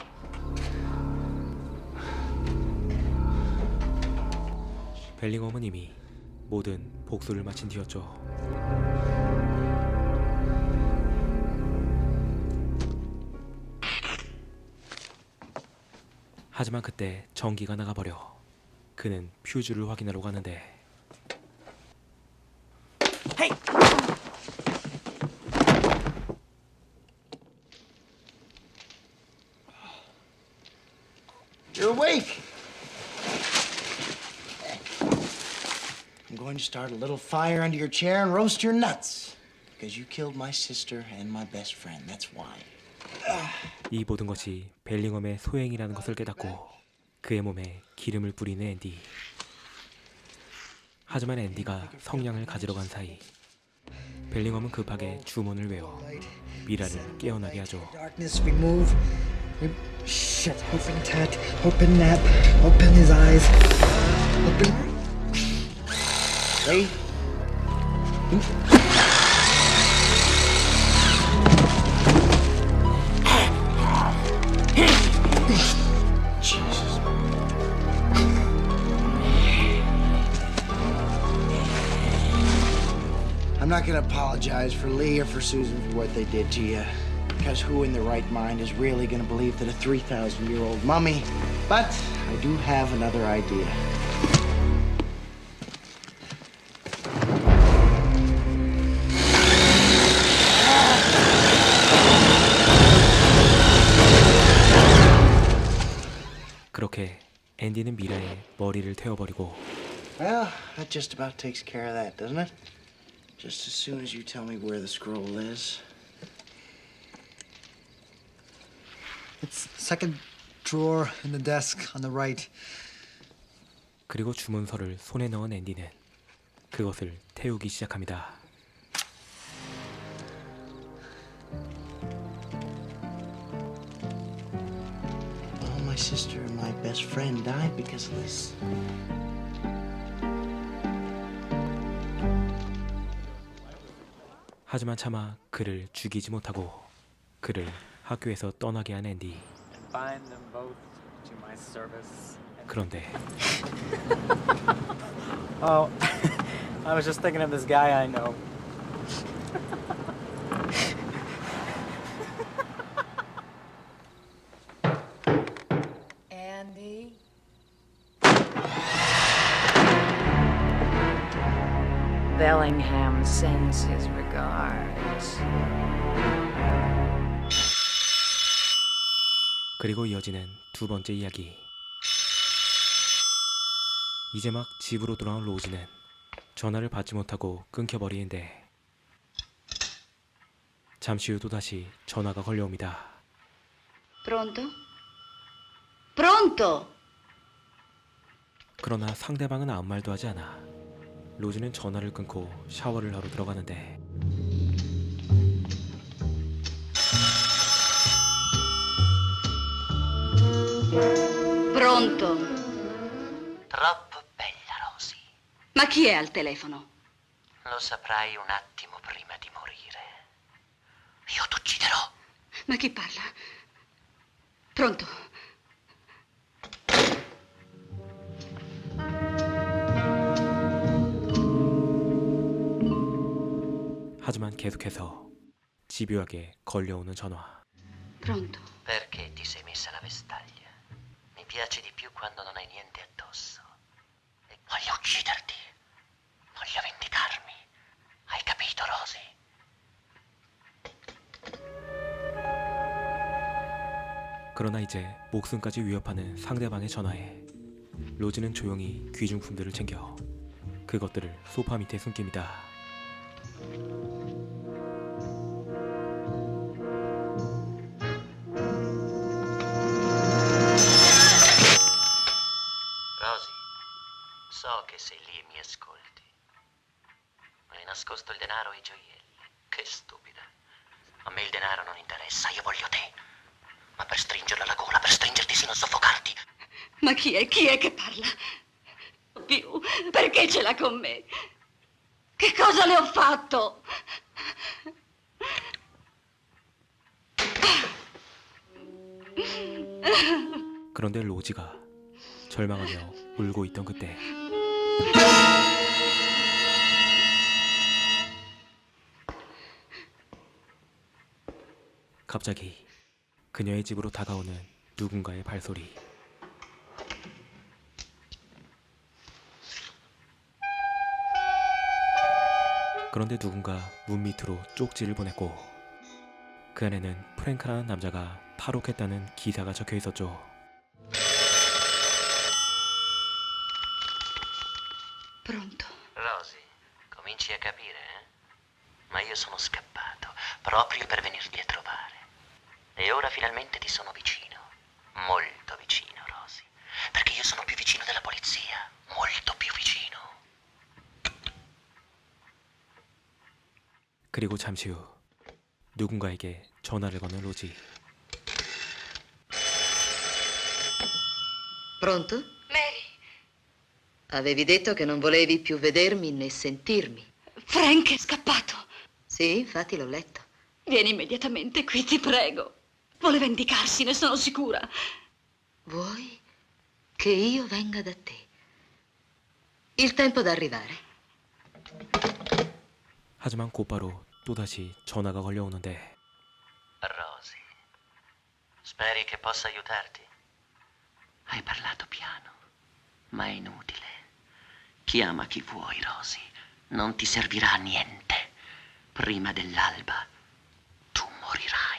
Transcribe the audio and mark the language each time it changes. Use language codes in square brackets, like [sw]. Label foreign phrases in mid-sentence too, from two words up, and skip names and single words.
[ko] 벨링엄은 이미 모든 복수를 마친 뒤였죠. 하지만 그때 전기가 나가버려 그는 퓨즈를 확인하러 가는데 [en] You're awake. I'm going to start a little fire under your chair and roast your nuts. Because you killed my sister and my best friend. That's why. [ko] 이 모든 것이 벨링엄의 소행이라는 것을 깨닫고 그의 몸에 기름을 뿌리는 앤디. 하지만 앤디가 성냥을 가지러 간 사이 벨링엄은 급하게 주문을 외워 미라를 깨어나게 하죠. [en] Darkness, we move. Shit. Open Tat. Open Nap. Open his eyes. Open. Ready? Jesus. I'm not gonna apologize for Lee or for Susan for what they did to you. Because who in their right mind is really gonna believe that a 3,000-year-old mummy? But I do have another idea. [ko] 그렇게 앤디는 미라의 머리를 태워버리고 [en] Well, that just about takes care of that, doesn't it? Just as soon as you tell me where the scroll is. It's second drawer in the desk on the right. [ko] 그리고 주문서를 손에 넣은 앤디는 그것을 태우기 시작합니다. [en] My sister and my best friend died because of this. [ko] 하지만 차마 그를 죽이지 못하고 그를 학교에서 떠나게 한 앤디. [en] Bind them both to my service. [ko] 그런데 [en] Oh, I was just thinking of this guy I know. Andy? Bellingham sends his regards. [ko] 그리고 이어지는 두 번째 이야기. 이제 막 집으로 돌아온 로즈는 전화를 받지 못하고 끊겨버리는데 잠시 후 또다시 전화가 걸려옵니다. [it] Pronto? Pronto? [ko] 그러나 상대방은 아무 말도 하지 않아 로즈는 전화를 끊고 샤워를 하러 들어가는데 [it] Pronto? Troppo bella, Rosy. Ma chi è al telefono? Lo saprai un attimo prima di morire. Io ti ucciderò. Ma chi parla? Pronto? [ko] 하지만 계속해서 집요하게 걸려오는 전화. [it] Pronto? Perché ti sei messa la vestaglia? Mi piace di più quando non hai niente addosso. E voglio ucciderti. Voglio vendicarmi. Hai capito, Rosie? [ko] 그러나 이제 목숨까지 위협하는 상대방의 전화에 로지는 조용히 귀중품들을 챙겨 그것들을 소파 밑에 숨깁니다. [it] Rosie, so che sei lì e mi ascolti. Hai nascosto il denaro e i gioielli. Che stupida. A me il denaro non interessa, io voglio te. Ma per stringerla alla gola, per stringerti sino a soffocarti. Ma chi è? Chi è che parla? Più, perché ce l'ha con me? Che cosa le ho fatto? [ko] 그런데 로지가 절망하며 울고 있던 그때 갑자기 그녀의 집으로 다가오는 누군가의 발소리. 그런데 누군가 문 밑으로 쪽지를 보냈고 그 안에는 프랭크라는 남자가 탈옥했다는 기사가 적혀 있었죠. [it] Pronto? Rosie, cominci a capire, eh? Ma io sono scappato proprio per venirti a trovare. E ora finalmente ti sono vicino. Molto vicino, Rosie. Perché io sono più vicino della polizia. Molto più vicino. [ko] 그리고 잠시 후 누군가에게 전화를 거는 로지. [it] Pronto? Mary. Avevi detto che non volevi più vedermi né sentirmi. Frank è scappato. Sì, infatti l'ho letto. Vieni immediatamente qui, ti prego. Vuole vendicarsi, ne sono sicura. Vuoi che io venga da te? Il tempo d'arrivare. [ko] 하지만 곧바로 또다시 전화가 걸려오는데 [it] Rosie, speri che possa aiutarti? Hai parlato piano, ma è inutile. Chiama chi vuoi, Rosie. Non ti servirà a niente. Prima dell'alba tu morirai.